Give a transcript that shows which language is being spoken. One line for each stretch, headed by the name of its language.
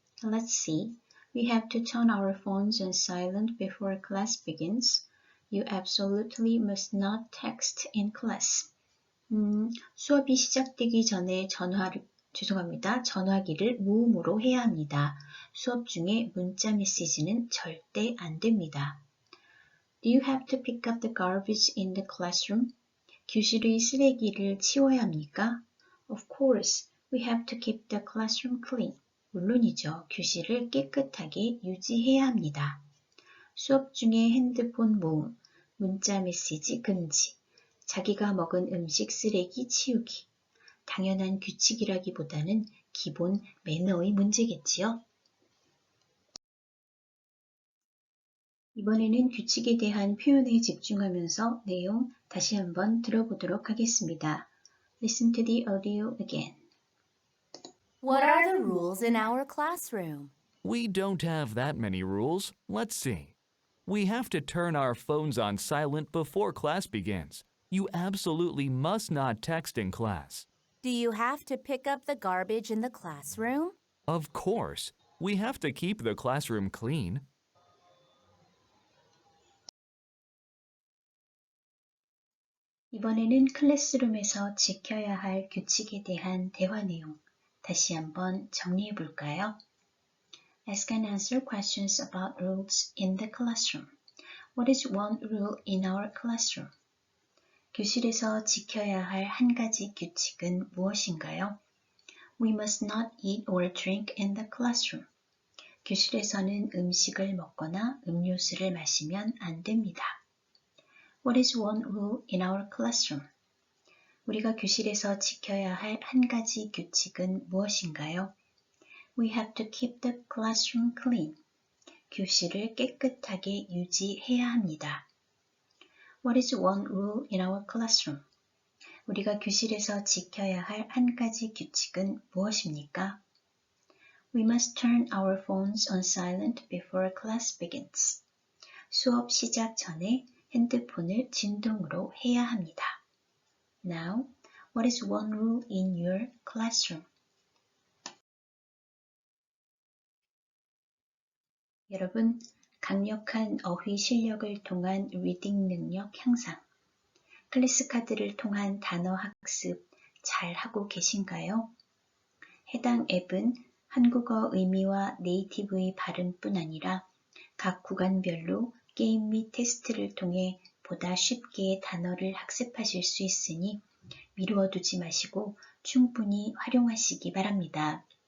English: Let's see. We have to turn our phones on silent before class begins. You absolutely must not text in class.
Korean: 수업이 시작되기 전에 전화기를 무음으로 해야 합니다. 수업 중에 문자 메시지는 절대 안 됩니다.
English: Do you have to pick up the garbage in the classroom?
Korean: 교실의 쓰레기를 치워야 합니까?
English: Of course, we have to keep the classroom clean.
Korean: 물론이죠. 교실을 깨끗하게 유지해야 합니다. 수업 중에 핸드폰 모음, 문자 메시지 금지, 자기가 먹은 음식 쓰레기 치우기. 당연한 규칙이라기보다는 기본 매너의 문제겠지요. 이번에는 규칙에 대한 표현에 집중하면서 내용 다시 한번 들어보도록 하겠습니다.
English: Listen to the audio again. What are the rules in our classroom? We don't have that many rules. Let's see. We have to turn our phones on silent before class begins. You absolutely must not text in class. Do you have to pick up the garbage in the classroom? Of course. We have to keep the classroom clean.
Korean: 이번에는 클래스룸에서 지켜야 할 규칙에 대한 대화 내용 다시 한번 정리해 볼까요?
English: Ask and answer questions about rules in the classroom. What is one rule in our classroom?
Korean: 교실에서 지켜야 할 한 가지 규칙은 무엇인가요?
English: We must not eat or drink in the classroom.
Korean: 교실에서는 음식을 먹거나 음료수를 마시면 안 됩니다.
English: What is one rule in our classroom?
Korean: 우리가 교실에서 지켜야 할 한 가지 규칙은 무엇인가요?
English: We have to keep the classroom clean.
Korean: 교실을 깨끗하게 유지해야 합니다.
English: What is one rule in our classroom?
Korean: 우리가 교실에서 지켜야 할 한 가지 규칙은 무엇입니까?
English: We must turn our phones on silent before class begins.
Korean: 수업 시작 전에 핸드폰을 진동으로 해야 합니다.
English: Now, what is one rule in your classroom?
Korean: 여러분, 강력한 어휘 실력을 통한 리딩 능력 향상, 클래스 카드를 통한 단어 학습 잘 하고 계신가요? 해당 앱은 한국어 의미와 네이티브의 발음뿐 아니라 각 구간별로 게임 및 테스트를 통해 보다 쉽게 단어를 학습하실 수 있으니 미루어 두지 마시고 충분히 활용하시기 바랍니다.